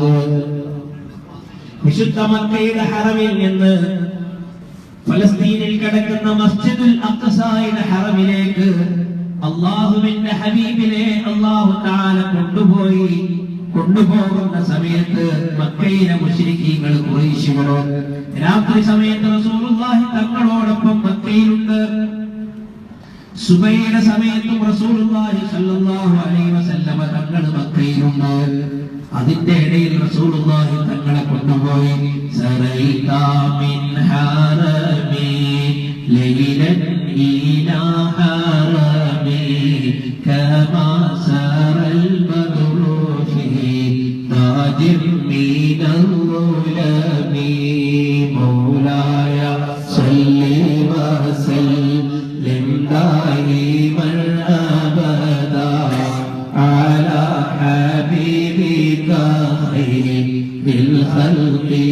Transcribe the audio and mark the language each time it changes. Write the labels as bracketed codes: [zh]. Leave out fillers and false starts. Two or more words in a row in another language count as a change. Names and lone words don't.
[ml] വിശുദ്ധ മക്കയുടെ ഹറമിൽ നിന്ന് ഫലസ്തീനിൽ കിടക്കുന്ന മസ്ജിദുൽ അഖ്സായുടെ ഹറമിലേക്ക് അല്ലാഹുവിന്റെ ഹബീബിനെ അല്ലാഹു തആല കൊണ്ടുപോകുന്ന സമയത്ത് മക്കയിലെ മുശ്രിക്കീങ്ങൾ ഖുറൈശികൾ രാത്രി സമയത്ത് റസൂലുള്ളാഹി തങ്ങളോടൊപ്പം മക്കയിലുണ്ട്. സുബൈയുടെ സമയത്തും റസൂലുള്ളാഹി [ar] صلى الله عليه وسلم [ml] തങ്ങൾ മക്കയിലുണ്ട്. അതിന്റെ ഇടയിൽ റസൂലുള്ളാഹി തങ്ങളെ കൊണ്ടുപോയി [ar] سريت من حرم سيلا إلى حرمي كما سار البدر في تاج من الظلم مولاي صل وسلم دائما أبدا على حبيبك خير الخلق